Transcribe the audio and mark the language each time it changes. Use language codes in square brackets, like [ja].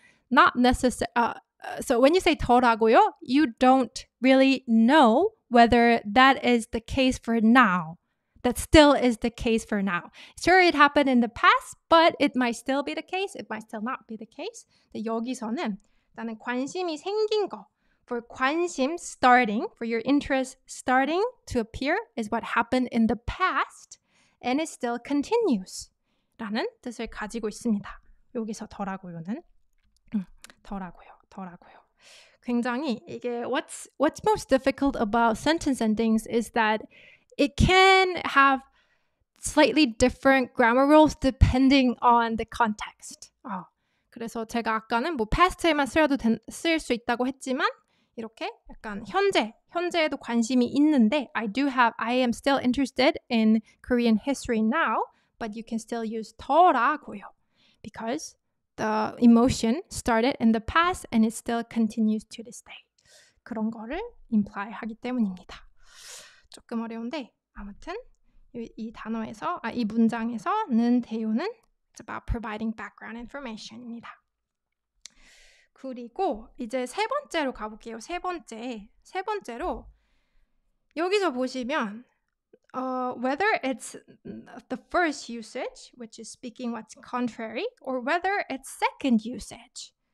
[en] Not necessarily. So when you say 더라고요, you don't really know whether that is the case for now. That still is the case for now. Sure, it happened in the past, but it might still be the case. It might still not be the case. [ko] 여기서는 나는 관심이 생긴 거. [en] For 관심 starting, for your interest starting to appear is what happened in the past and it still continues. [ko] 라는 뜻을 가지고 있습니다. 여기서 더라고요는 더라고요. 굉장히 이게 [en] what's most difficult about sentence endings is that it can have slightly different grammar rules depending on the context. [ko] 그래서 제가 아까는 뭐 past에만 쓸 수 있다고 했지만 이렇게 약간 현재에도 관심이 있는데 [en] I am still interested in Korean history now, but you can still use [ko] 더라고요. [en] Because the emotion started in the past and it still continues to this day. [ko] 그런 거를 imply 하기 때문입니다. 조금 어려운데 아무튼 이 단어에서 이 문장에서는 대요는 [en] it's about providing background information [ko] 입니다. 그리고 이제 세 번째로 가볼게요. 세 번째로 여기서 보시면 [en] whether it's the first usage, which is speaking what's contrary, or whether it's second usage.